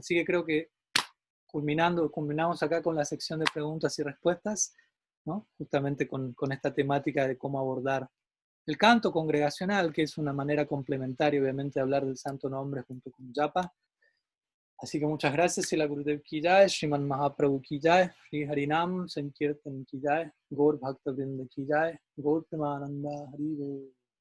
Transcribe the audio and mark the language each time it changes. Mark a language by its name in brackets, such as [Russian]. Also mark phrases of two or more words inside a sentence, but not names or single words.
[Spanish] Así que creo que culminamos acá con la sección de preguntas y respuestas, ¿no? Justamente con esta temática de cómo abordar el canto congregacional, que es una manera complementaria, obviamente, de hablar del santo nombre junto con Japa. Así que muchas gracias, [Hindi] श्रील गुरुदेव की जय, श्रीमन् महाप्रभु की जय, श्री हरिनाम संकीर्तन की जय, गौर भक्त वृन्द की जय, गौर प्रेमानन्दे हरि बोल.